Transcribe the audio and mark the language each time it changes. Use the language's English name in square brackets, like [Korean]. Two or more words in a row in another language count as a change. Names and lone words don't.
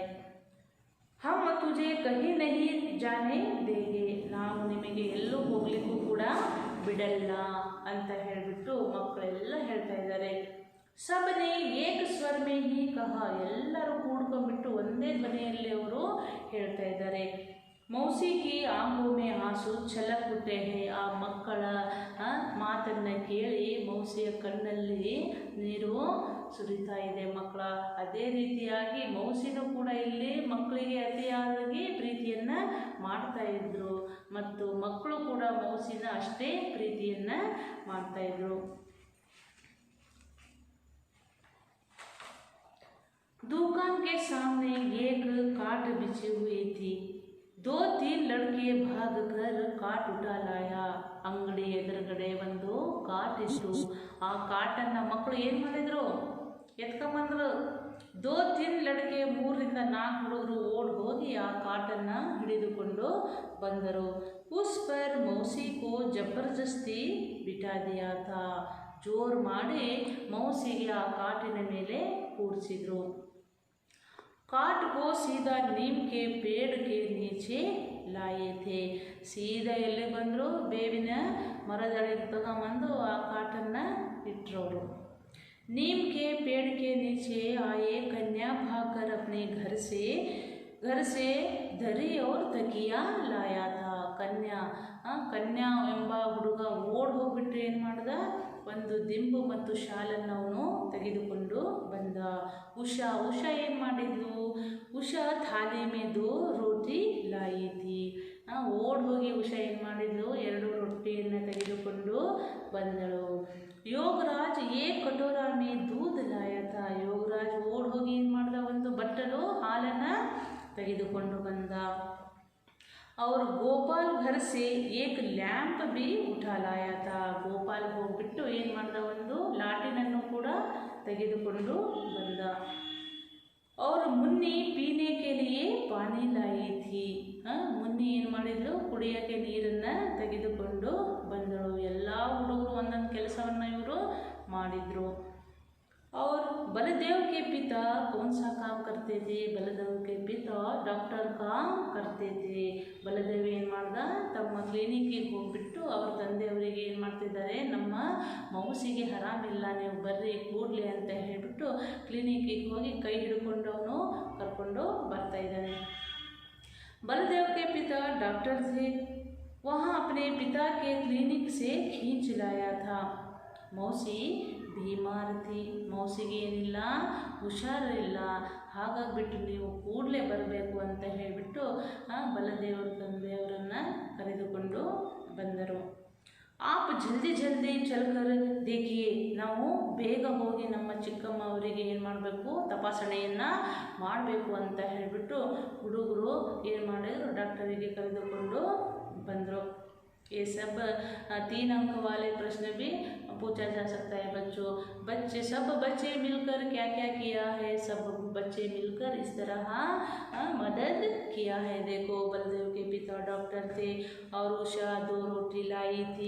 [Hindi] हम तुझे कहीं नहीं जाने देंगे, [Kannada] ನಾವು ನಿಮಗೆ ಎಲ್ಲೂ ಹೋಗ್ಲಿಕ್ಕೂ ಕೂಡ ಬಿಡಲ್ಲ ಅಂತ ಹೇಳಿಬಿಟ್ಟು ಮಕ್ಕಳೆಲ್ಲ ಹೇಳ್ತಾ ಇದ್ದಾರೆ. [Hindi] सबने एक स्वर में ही कहा, [Kannada] ಎಲ್ಲರೂ ಕೂಡ್ಕೊಂಡ್ಬಿಟ್ಟು ಒಂದೇ ಧ್ವನಿಯಲ್ಲಿ ಅವರು ಹೇಳ್ತಾ ಇದ್ದಾರೆ. [Hindi] मौसी की आंखों में आंसू छलक उठे हैं. [Kannada] ಆ ಮಕ್ಕಳ ಮಾತನ್ನು ಕೇಳಿ ಮೌಸಿಯ ಕಣ್ಣಲ್ಲಿ ನೀರು ಸುರಿತಾ ಇದೆ ಮಕ್ಕಳ. ಅದೇ ರೀತಿಯಾಗಿ ಮೌಸಿನೂ ಕೂಡ ಇಲ್ಲಿ ಮಕ್ಕಳಿಗೆ ಅತಿಯಾಗಿ ಪ್ರೀತಿಯನ್ನು ಮಾಡ್ತಾ ಇದ್ರು, ಮತ್ತು ಮಕ್ಕಳು ಕೂಡ ಮೌಸಿನ ಅಷ್ಟೇ ಪ್ರೀತಿಯನ್ನು ಮಾಡ್ತಾ ಇದ್ರು. [Hindi] दुकान के सामने एक काट बिछी हुई थी. 2-3 लड़के भाग कर काट उठा लाया. [Kannada] ಅಂಗಡಿ ಎದುರುಗಡೆ ಒಂದು ಕಾಟ್ ಇತ್ತು. ಆ ಕಾಟನ್ನು ಮಕ್ಕಳು ಏನು ಮಾಡಿದ್ರು, ಎತ್ಕೊಂಬಂದ್ರು. 2-3 ಲड़के, 3-4 ಹುಡುಗರು ಓಡಿ ಹೋಗಿ ಆ ಕಾಟನ್ನು ಹಿಡಿದುಕೊಂಡು ಬಂದರು. [Hindi] उस पर मौसी को जबरदस्ती बिठा दिया था, [Kannada] ಜೋರು ಮಾಡಿ ಮೌಸಿಗೆ ಆ ಕಾಟಿನ ಮೇಲೆ ಕೂರಿಸಿದ್ರು. [Hindi] काट को सीधा नीम के पेड़ के नीचे लाए थे. [Kannada] ಸೀದಾ ಎಲ್ಲಿ ಬಂದರು, ಬೇವಿನ ಮರದಳಿಗೆ ತಗೊಂಬಂದು ಆ ಕಾಟನ್ನು ಇಟ್ಟರು. [Hindi] नीम के पेड़ के नीचे आए. कन्या भागकर अपने घर से दरी और तकिया लाया था. [Kannada] ಕನ್ಯಾ ಎಂಬ ಹುಡುಗ ಓಡ್ ಹೋಗ್ಬಿಟ್ಟು ಏನು ಮಾಡ್ದ, ಒಂದು ದಿಂಬು ಮತ್ತು ಶಾಲನ್ನು ಅವನು ತೆಗೆದುಕೊಂಡು ಬಂದ. ಉಷಾ ಏನು ಮಾಡಿದ್ಲು, [Hindi] उषा थाली में दो रोटी लाई थी. [Kannada] ಓಡ್ ಹೋಗಿ ಉಷಾ ಏನು ಮಾಡಿದ್ಲು, 2 ರೊಟ್ಟಿಯನ್ನು ತೆಗೆದುಕೊಂಡು ಬಂದಳು. [Hindi] योगराज एक कटोरा में दूध लाया था. [Kannada] ಯೋಗರಾಜ್ ಓಡ್ ಹೋಗಿ ಏನು ಮಾಡ್ದ, ಒಂದು ಬಟ್ಟಲು ಹಾಲನ್ನು ತೆಗೆದುಕೊಂಡು ಬಂದ. [Hindi] और ಗೋಪಾಲ್ घर से एक लैंप भी उठा लाया था. [Kannada] ಗೋಪಾಲ್ ಹೋಗ್ಬಿಟ್ಟು ಏನು ಮಾಡ್ದ, ಒಂದು ಲಾಟಿನನ್ನು ಕೂಡ ತೆಗೆದುಕೊಂಡು ಬಂದ. [Hindi] और मुन्नी पीने के लिए पानी लाई थी. [Kannada] ಮುನ್ನಿ ಏನು ಮಾಡಿದ್ಲು, ಕುಡಿಯೋಕ್ಕೆ ನೀರನ್ನು ತೆಗೆದುಕೊಂಡು ಬಂದಳು. ಎಲ್ಲ ಹುಡುಗರು ಒಂದೊಂದು ಕೆಲಸವನ್ನು ಇವರು ಮಾಡಿದರು. [Hindi] और बलदेव के पिता कौन सा काम करते थे. बलदेव के पिता डॉक्टर काम करते थे. [Kannada] ಬಲದೇವ್ ಏನು ಮಾಡ್ದ, ತಮ್ಮ ಕ್ಲಿನಿಕ್ಕಿಗೆ ಹೋಗ್ಬಿಟ್ಟು ಅವ್ರ ತಂದೆಯವರಿಗೆ ಏನು ಮಾಡ್ತಿದ್ದಾರೆ, ನಮ್ಮ ಮೌಸಿಗೆ ಆರಾಮಿಲ್ಲ, ನೀವು ಬರ್ರಿ ಕೂಡಲೇ ಅಂತ ಹೇಳಿಬಿಟ್ಟು ಕ್ಲಿನಿಕ್ಕಿಗೆ ಹೋಗಿ ಕೈ ಹಿಡ್ಕೊಂಡು ಅವನು ಕರ್ಕೊಂಡು ಬರ್ತಾ ಇದ್ದಾನೆ. [Hindi] बलदेव के पिता डॉक्टर थे. वहाँ अपने पिता के क्लिनिक से खींच लाया था. मौसी बीमार थी. [Kannada] ಮೌಸಿಗೆ ಏನಿಲ್ಲ, ಹುಷಾರಿಲ್ಲ, ಹಾಗಾಗಿಬಿಟ್ಟು ನೀವು ಕೂಡಲೇ ಬರಬೇಕು ಅಂತ ಹೇಳಿಬಿಟ್ಟು ಬಲದೇವರ ತಂದೆಯವರನ್ನು ಕರೆದುಕೊಂಡು ಬಂದರು. [Hindi] आप जल्दी जल्दी चलकर देखिए. [Kannada] ನಾವು ಬೇಗ ಹೋಗಿ ನಮ್ಮ ಚಿಕ್ಕಮ್ಮ ಅವರಿಗೆ ಏನು ಮಾಡಬೇಕು, ತಪಾಸಣೆಯನ್ನು ಮಾಡಬೇಕು ಅಂತ ಹೇಳಿಬಿಟ್ಟು ಹುಡುಗರು ಏನು ಮಾಡಿದ್ರು, ಡಾಕ್ಟರಿಗೆ ಕರೆದುಕೊಂಡು ಬಂದರು. [Hindi] ये सब 3 अंक वाले प्रश्न भी पूछा जा सकता है बच्चों. सब बच्चे मिलकर क्या क्या किया है. सब बच्चे मिलकर इस तरह मदद किया है. देखो, बलदेव के पिता डॉक्टर थे और उषा 2 रोटी लाई थी.